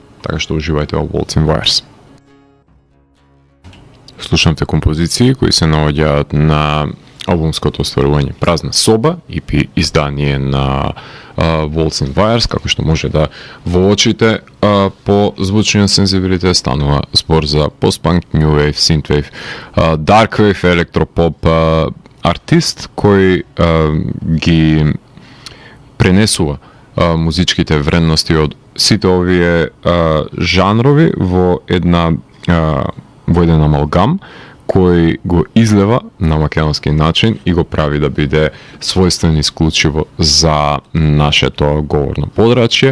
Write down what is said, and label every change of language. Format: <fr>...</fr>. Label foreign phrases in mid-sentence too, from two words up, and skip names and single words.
<mk>Така што уживајте во Waltz in Wires. Слушнавте композиции кои се наоѓаат на албумското остварување Празна соба, EP издание на Walls and Wires, како што може да воочите по звучниот сензибилитет станува збор за постпанк,</mk> <en>new wave, synthwave, dark wave,</en> <mk>електропоп, артист кој ги пренесува музичките вредности од сите овие жанрови во еден амалгам кој го излева на македонски начин и го прави да биде својствен исклучиво за нашето говорно подрачје.</mk>